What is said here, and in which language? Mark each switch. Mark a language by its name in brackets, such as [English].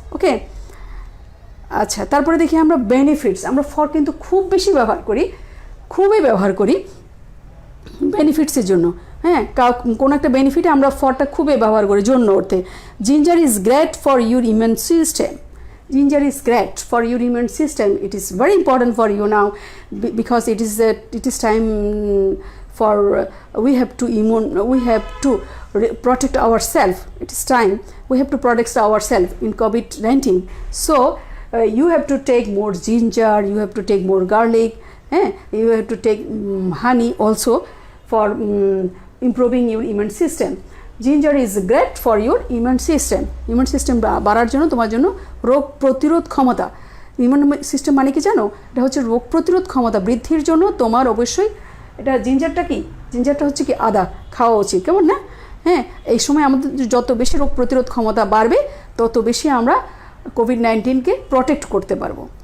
[Bangla] ওকে, আচ্ছা, তারপরে দেখি আমরা বেনিফিটস। আমরা ফর কিন্তু খুবই ব্যবহার করি বেনিফিটসের জন্য, হ্যাঁ, কোনো একটা বেনিফিটে আমরা ফরটা খুবই ব্যবহার করি জন্য অর্থে। [English] Ginger is great for your immune system. Ginger is great for your immune system. It is very important for you now because it is time for we have to protect ourselves. It is time we have to protect ourselves in COVID-19. So you have to take more ginger, you have to take more garlic, you have to take honey also for improving your immune system. Ginger is great for your immune system [Bangla] বাড়ার জন্য, তোমার জন্য রোগ প্রতিরোধ ক্ষমতা, immune system মানে কি জানো, এটা হচ্ছে রোগ প্রতিরোধ ক্ষমতা বৃদ্ধির জন্য তোমার অবশ্যই এটা জিঞ্জারটা হচ্ছে কি আদা খাওয়া উচিত, কেমন না? হ্যাঁ, এই সময় আমাদের যত বেশি রোগ প্রতিরোধ ক্ষমতা বাড়বে তত বেশি আমরা কোভিড-19কে প্রোটেক্ট করতে পারবো।